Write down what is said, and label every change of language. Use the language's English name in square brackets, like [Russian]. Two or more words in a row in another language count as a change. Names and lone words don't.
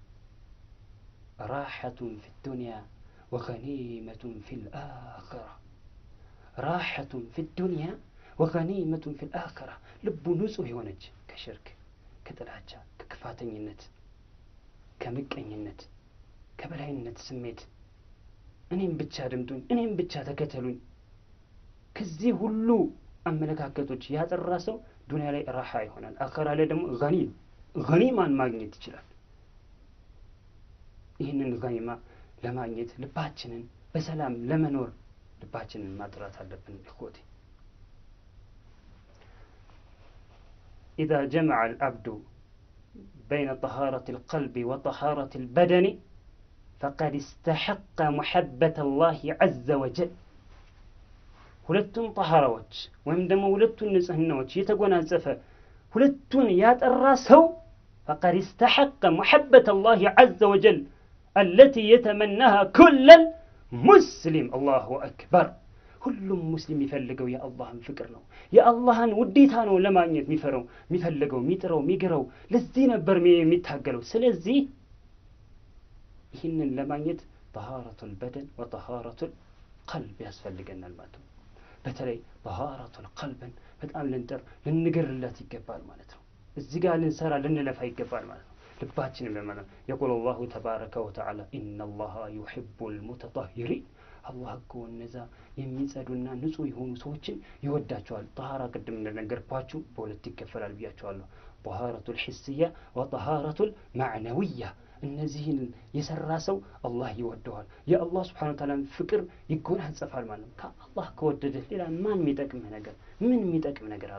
[Arabic] راحة في الدنيا وغنيمة في الآخرة راحة في الدنيا وغنيمة في الآخرة [Amharic] ልቡ ንጹህ የሆነች ከሽርክ ከጥላቻ ከክፋተኝነት ከምቀኝነት ከበላይነት ስሜት እኔም ብቻ አድምጡኝ እኔም ብቻ ተከተሉኝ ከዚህ ሁሉ አመለካከቶች ያጠራ ሰው ዱንያ ላይ ራሓ ይሆናል። አኺራ ላይ ደግሞ ገኒማን ማግኘት ይችላል። ይህንን ገኒማ ለማግኘት ልባችንን በሰላም ለመኖር ልባችንን ማጥራት አለብን። [Arabic] إخوتي إذا جمع العبد بين طهارة القلب وطهارة البدن فقد استحق محبة الله عز وجل [Amharic] ሁለቱን طهارዎች ወይም ደግሞ ሁለቱን ንጽህናዎች የተጎናጸፈ ሁለቱን ያጠራ ሰው [Arabic] فقد استحق محبة الله عز وجل التي يتمناها كل مسلم. الله أكبر. [Amharic] ሁሉም ሙስሊም የሚፈልገው የአላህን ፍቅር ነው። የአላህን ውዴታ ነው ለማግኘት የሚፈልገው የሚጥረው የሚገረው ለዚህ ነበር የሚታገለው። ስለዚህ ይህንን ለማግኘት [Arabic] طهارة البدن وطهارة [Amharic] ቀልብ ያስፈልገናል ማለት ነው። በተለይ [Arabic] طهارة القلب [Amharic] በጣም ልንገርለት ይገባል ማለት ነው። እዚህ ጋር ልንሰራ ልንለፋ ይገባል ማለት ነው። ልባችንን በማለት [Arabic] يقول الله تبارك وتعالى إن الله يحب المتطهرين [Amharic] አላህ እኮ እነዛ የሚጸዱና ንጹህ የሆኑ ሰዎችን ይወዳቸዋል። ጠሃራ ቅድም እንደነገርኳችሁ በሁለት ይከፈላል ብያችኋለሁ። [Arabic] طهارة حسية وطهارة معنوية። [Amharic] እነዚህን የሰራ ሰው አላህ ይወደዋል። የአላህ [Arabic] سبحانه وتعالى [Amharic] ፍቅር ይጎናጸፋል ማለት ነው። ከአላህ ከወደደ ሌላ ምን የሚጠቅም ነገር አለ?